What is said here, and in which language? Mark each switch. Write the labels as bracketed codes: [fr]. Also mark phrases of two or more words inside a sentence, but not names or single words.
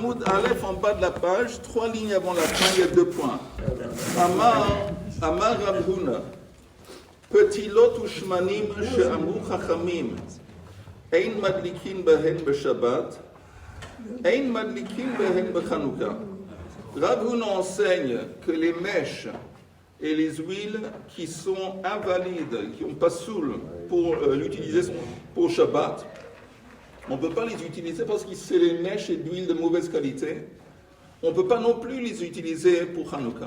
[he] עמוד אלף [fr] en bas de la page, 3 lignes avant la fin, il y a 2 points. [he] אמר רב הונא, פתילות ושמנים שאמרו חכמים, אין מדליקין בהן בשבת, אין מדליקין בהן בחנוכה. [fr] Rav Huna enseigne que les mèches et les huiles qui sont invalides, qui n'ont pas soul pour l'utiliser pour Shabbat, on ne peut pas les utiliser parce que c'est les mèches et d'huile de mauvaise qualité. On ne peut pas non plus les utiliser pour Hanouka.